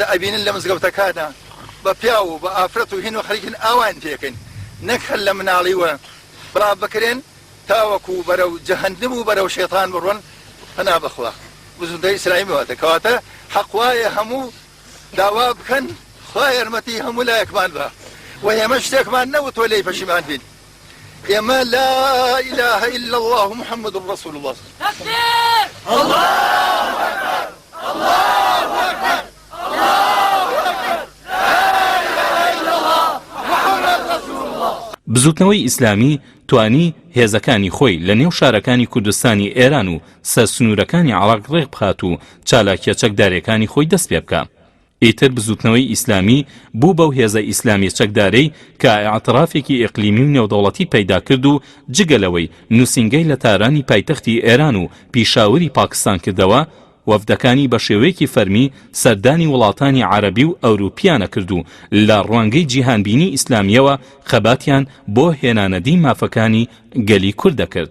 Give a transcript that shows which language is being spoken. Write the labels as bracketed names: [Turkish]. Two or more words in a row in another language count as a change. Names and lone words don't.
[Central Kurdish] ئەبینن لە مزگەوتەکانە بە پیا و بە ئافرەت و هین و خەریکن ئاوان تێکن نەک هەر لە مناڵیوە بڵاو بکرێن تاوەکو بەرەو جەهەنم و بەرەو شێطان بڕۆن هەنا بەخوا بزوتەی ئیسلامی واتە کەواتە حەقوایە هەموو داوا بکەن خوا یارمەتی هەموو لایەکمان بە و ئێمە شتێکمان نەوتوە لێی پەشیمان بین ئێمە [Arabic] لا إله إلا الله محمد رسول الله. تكبير الله أكبر الله أكبر الله أكبر لا إله إلا الله محمد رسول الله. [Central Kurdish] بزوتنەوەی ئیسلامی توانی هێزەکانی خۆی لە نێو شارەکانی کوردستانی ئێران و سەرسنوورەکانی عێراق ڕێک بخات و چالاکیە چەکدارەکانی خۆی دەست پێ بکات. ئیتر بزوتنەوەی ئیسلامی بوو بەو هێزە ئیسلامی چەکدارەی کە ئاعترافێکی ئیقلیمی و نێودەوڵەتی پەیدا کرد و جگەلەوەی نووسینگەی لە تارانی پایتەختی ئێران و پیشاوری پاکستان کردەوە، وەفدەکانی بە شێوەیەکی فەرمی سەردانی وڵاتانی عەرەبی و ئەوروپیانە کرد و لە ڕوانگەی جیهانبینی ئیسلامیەوە خەباتیان بۆ هێنانەدی مافەکانی گەلی کوردە کرد.